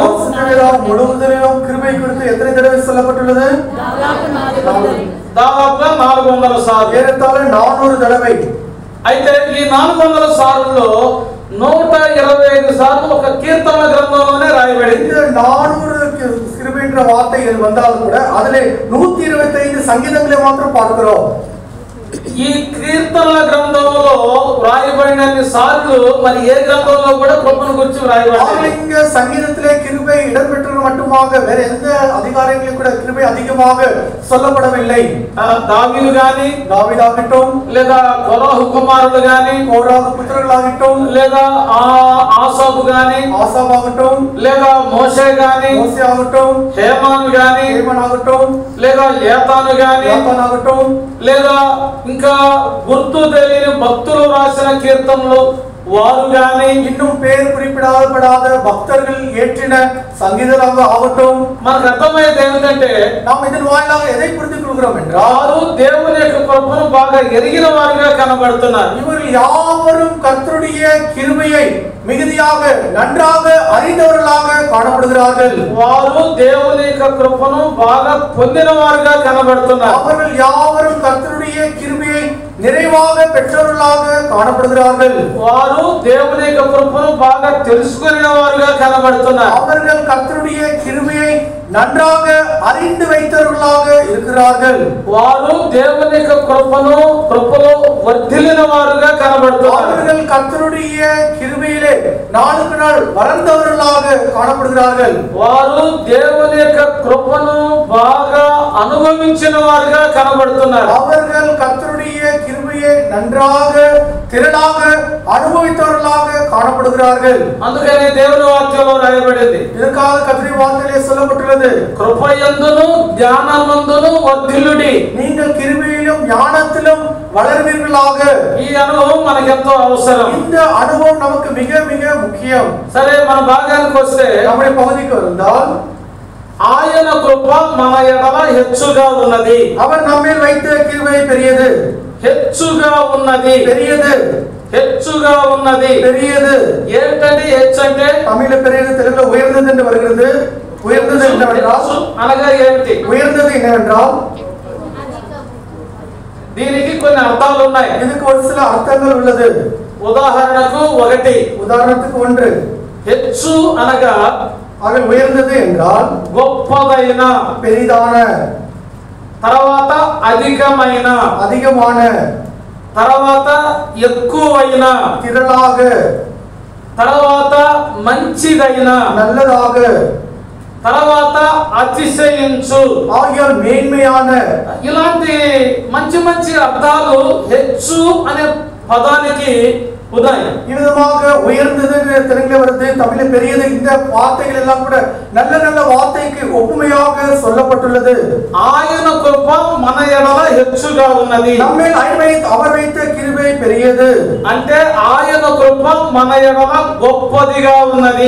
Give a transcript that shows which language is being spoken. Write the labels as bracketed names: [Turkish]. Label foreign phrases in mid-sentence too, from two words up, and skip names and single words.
[Tamil] முழுவதிலும் கிருபை குறித்து எத்தனை தடவை சொல்லப்பட்டுள்ளது? [Telugu] దాదాపుగా 400 సార్లు. [Tamil] ஏறத்தாழ 400 தடவை. [Telugu] అయితే ఈ 400 సార్లలో 125 సార్లు ఒక కీర్తనల గ్రంథంలోనే రాయబడింది. [Tamil] இந்த 400 கிருபை என்ற வார்த்தை வந்தாலும் கூட அதிலே 125 சங்கீதங்களை மாத்திரம் பார்க்கிறோம். [Telugu] ఈ కీర్తనల గ్రంథంలో వ్రాయబడినన్ని సార్లు మరి ఏ గ్రంథంలో కూడా కృపను గురించి వ్రాయబడింది. [Tamil] இங்க சங்கீதத்திலே கிருபை இடம்பெற்றது மட்டுமாக வேற எந்த அதிகாரங்களிலும் கூட கிருபை அதிகமாக சொல்லப்படவில்லை. [Telugu] దావీదు గాని, [Tamil] தாவீதாகட்டும், [Telugu] లేదా కోరహు కుమారులు గాని, [Tamil] கோராகு புத்திரர்களாகட்டும், [Telugu] లేదా ఆసాబు గాని, [Tamil] ஆசாவாகட்டும், [Telugu] లేదా మోషే గాని, [Tamil] மோசே ஆகட்டும், [Telugu] హేమాను గాని, [Tamil] ஏமான் ஆகட்டும், [Telugu] లేదా ఏతాను గాని, [Tamil] யோத்தான் ஆகட்டும், [Telugu] లేదా ఇంకా గుర్తు తెలియని భక్తులు రాసిన కీర్తనలు వారు గాని, [Tamil] இன்னும் பேர் குறிப்பிடப்படாத பக்தர்கள் ஏற்றின சங்கீதமாக ஆகட்டும், [Telugu] మనకు అర్థమయ్యేది ఏమిటంటే [Tamil] நாம் இதன் வாயிலாக எதை புரிந்து கொள்கிறோம் என்றால் [Telugu] వారు దేవుని యొక్క కృపను బాగా ఎరిగిన వారుగా కనబడుతున్నారు. [Tamil] இவர்கள் யாவரும் கர்த்தருடைய கிருபையை மிகுதியாக நன்றாக அறிந்தவர்களாக காணப்படுகிறார்கள். [Telugu] వారు దేవుని యొక్క కృపను బాగా పొందిన వారుగా కనబడుతున్నారు. [Tamil] அவர்கள் யாவரும் கர்த்தருடைய கிருபையை நிறைவாக பெற்றவர்களாக காணப்படுகிறார்கள். [Telugu] వారు దేవుని యొక్క కృపను బాగా తెలుసుకున్న వారుగా కనబడుతున్నారు. [Tamil] அவர்கள் கர்த்தருடைய கிருபையை நன்றாக அறிந்து வைத்தவர்களாக இருக்கிறார்கள். [Telugu] వారు దేవుని యొక్క కృపలో వర్ధిల్లిన వారుగా కనబడుతున్నారు. [Tamil] அவர்கள் கர்த்தருடைய கிருபையிலே நாளுக்கு நாள் வளர்ந்தவர்களாக காணப்படுகிறார்கள். [Telugu] వారు దేవుని యొక్క కృపను బాగా అనుభవించిన వారుగా కనబడుతున్నారు. [Tamil] அவர்கள் கர்த்தருடைய கிருபையை நன்றாக திரளாக அனுபவித்தவர்களாக காணப்படுகிறார்கள். [Telugu] అందుకనే దేవుని వాక్యంలో రాయబడింది, [Tamil] இதற்காக கர்த்தருடைய வார்த்தையிலே சொல்லப்பட்டுள்ளது, [Telugu] కృపయందును జ్ఞానమందును వర్ధిల్లుడి. [Tamil] நீங்கள் கிருபையிலும் ஞானத்திலும் வளர்வீர்களாக. [Telugu] ఈ అనుభవం మనకు ఎంతో అవసరం. [Tamil] இந்த அனுபவம் நமக்கு மிக மிக முக்கியம். [Telugu] సరే, మన భాగానికి వస్తే [Tamil] நம்முடைய பகுதிக்கு வந்தால் [Telugu] ఆయన కృప మన ఎడల హెచ్చుగా ఉన్నది. [Tamil] அவர் நம்மேல் வைத்த கிருபை பெரியது, [Telugu] హెచ్చుగా ఉన్నది, [Tamil] பெரியது, [Telugu] హెచ్చుగా ఉన్నది. [Tamil] பெரியது. [Telugu] ఏంటంటే హెచ్చు అంటే? [Tamil] தமிழ்ல பெரியது, தெலுங்குல உயர்ந்தது என்று வருகிறது. உயர்ந்தது என்னவென்றால், [Telugu] అనగా ఏమిటి? [Tamil] உயர்ந்தது என்னவென்றால் [Telugu] దీనికి కొన్ని అర్థాలు ఉన్నాయి. [Tamil] இதுக்கு ஒரு சில அர்த்தங்கள் உள்ளது. [Telugu] ఉదాహరణకు ఒకటి, [Tamil] உதாரணத்துக்கு ஒன்று, [Telugu] హెచ్చు అనగా [Tamil] ஆக உயர்ந்தது என்றால் [Telugu] గొప్పదైన, [Tamil] பெரிதான, [Telugu] తర్వాత అధికమైన, [Tamil] அதிகமான, [Telugu] తర్వాత ఎక్కువైన, [Tamil] திரளாக, [Telugu] తర్వాత మంచిదైన, [Tamil] நல்லதாக, [Telugu] తర్వాత అతిశయించు. [Tamil] ஆகியோர் மேன்மையான. [Telugu] ఇలాంటి మంచి మంచి అర్థాలు హెచ్చు అనే పదానికి ఉన్నాయి. [Tamil] இவ்விதமாக உயர்ந்தது தெலுங்குல வருது, தமிழ்ல பெரியது. இந்த வார்த்தைகள் எல்லாம் கூட நல்ல நல்ல வார்த்தைக்கு ஒப்புமையாக சொல்லப்பட்டுள்ளது. [Telugu] ఆయన కృప మన ఎడల హెచ్చుగా ఉన్నది. [Tamil] நம்மேல் அவர் வைத்த கிருபை பெரியது. [Telugu] అంటే ఆయన కృప మన ఎడల గొప్పదిగా ఉన్నది.